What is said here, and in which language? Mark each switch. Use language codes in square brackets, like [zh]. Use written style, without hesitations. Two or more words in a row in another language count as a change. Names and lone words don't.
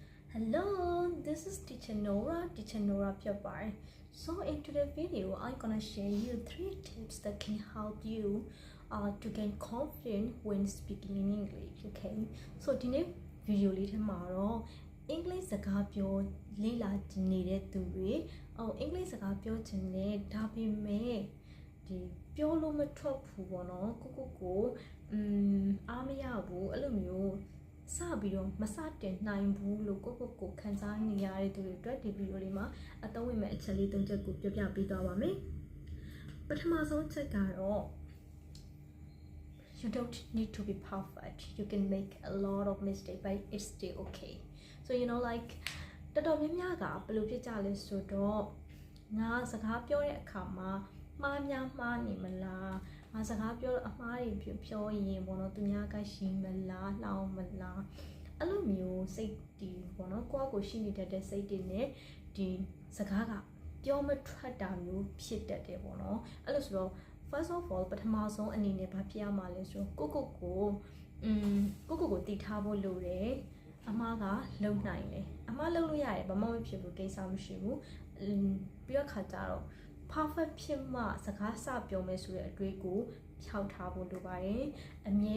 [en] Hello, this is Teacher Nora Pyapai. So in today's video, I'm gonna share you 3 tips that can help you to gain confidence when speaking in English. Okay, so today video tomorrow English [my] စကားပြောလေ့လာနေတဲ့သူတွေEnglish စကားပြောချင်တယ်ဒါ ပေမဲ့ဒီပြောလို့မထွက်ဘူးပေါ့နော်ကိုအားမရဘူးအဲ့လိုမျိုးစပြီးတော့မစတင်နိုင်ဘူးလို့ကိုခံစားနေရတဲ့သူတွေအတွက်ဒီဗီဒီယိုလေးမှာအသုံးဝင်မဲ့အချက်လေး 3 ချက်ကိုပြောပြပေးသွားပါမယ်ပထမဆုံးချက်ကတော့ [en] you don't need to be perfect you can make a lot of mistakes but it's still okay so you know like [my] တော်တော်များများကဘယ်လိုဖြစ်ကြလဲဆိုတော့ငါစကားပြောတဲ့အခါမှာမှားနေမလားငါစကားပြောအမှားတွေပြောရင်ပေါ့နော်သူများကရှိမလားနှောင်းမလားအဲ့လိုမျိုးစိတ်တီးပေါ့နော် ကိုရှိနေတတ်တဲ့စိတ်တွေနဲ့ဒီစကားကပြောမထွက်တာမျိုးဖြစ်တတ်တယ်ပေါ့နော်အဲ့လိုဆိုတော့ [en] first of all [my] ပထမဆုံးအနေနဲ့ဘာဖြစ်ရမှာလဲဆိုတော့ကိုတည်ထားဖို့လိုတယ်အမှားက လုံနိုင်တယ်အမှားလုံလို့ရတယ်ဘာမှမဖြစ်ဘူးကိစ္စမရှိဘူးပြီးတော့ခါကြတော့ perfect ဖြစ်မှစကားစပြောမယ်ဆိုတဲ့အတွေ့ကိုဖြောက်ထားဖို့လိုပါတယ်အမြဲ